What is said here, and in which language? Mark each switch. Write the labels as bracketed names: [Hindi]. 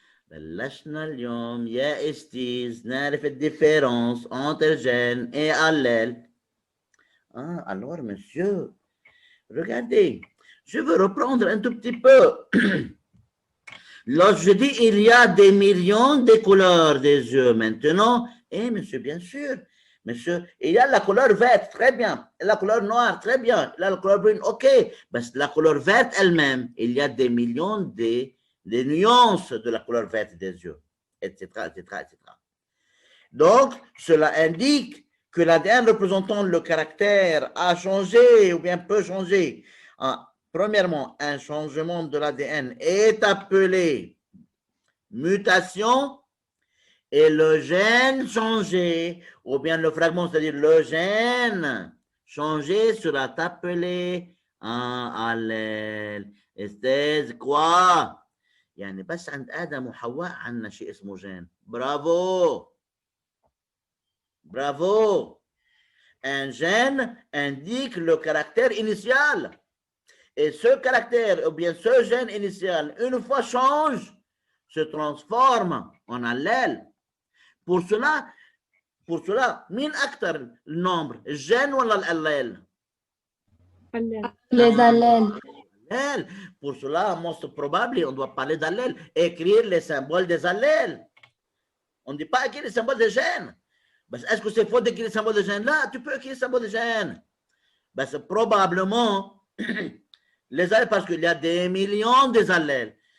[Arabic] بلشنا اليوم يا استيز نعرف الديفيرونس [French] entre gène et allèle. Alors, monsieur, regardez, je veux reprendre un tout petit peu. Lorsque je dis il y a des millions de couleurs des yeux maintenant, monsieur, bien sûr, monsieur, il y a la couleur verte, très bien, la couleur noire, très bien, il y a la couleur brune, ok, mais la couleur verte elle-même, il y a des millions de nuances de la couleur verte des yeux, etc., etc., etc. Donc, cela indique que l'ADN représentant le caractère a changé ou bien peut changer. Premièrement, un changement de l'ADN est appelé mutation et le gène changé, ou bien le fragment, c'est-à-dire le gène changé sera appelé allèle. [Arabic] استاذ [French] quoi؟ [Arabic] يعني بس عند آدم وحواء عندنا شيء اسمه جين. برافو [French] bravo. Un gène indique le caractère initial. Et ce caractère, ou bien ce gène initial, une fois change, se transforme en allèle. Pour cela, [Arabic] مين أكثر النمبر؟ الجين ولا الأليل؟ [French] Les allèles. Pour cela, [English] most probably, [French] on doit parler d'allèle, écrire les symboles des allèles. On ne dit pas écrire les symboles des gènes. Est-ce que c'est faux d'écrire les symboles de gène? Là, tu peux écrire les symboles de gène. Probablement, les allèles, parce qu'il y a des millions d'allèles.